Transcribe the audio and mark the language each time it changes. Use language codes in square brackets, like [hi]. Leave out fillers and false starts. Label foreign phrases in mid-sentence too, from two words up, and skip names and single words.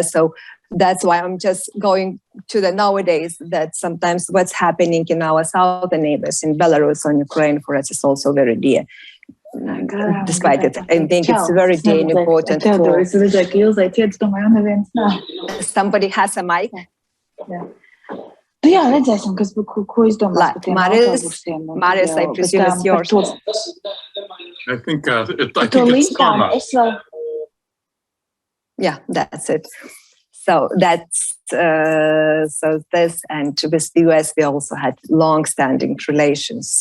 [en] So that's why I'm just going to the nowadays, that sometimes what's happening in our southern neighbors in Belarus or Ukraine for us is also very dear. Despite it, I think it's very dear and important. Somebody has a mic. [lv] Jā, redzēsim, ko izdomās par tiem autobusiem. [en] Marius, I presume it's yours. I think it's Karma. Yeah, that's it. So that's so this, and with the US, we also had long-standing relations.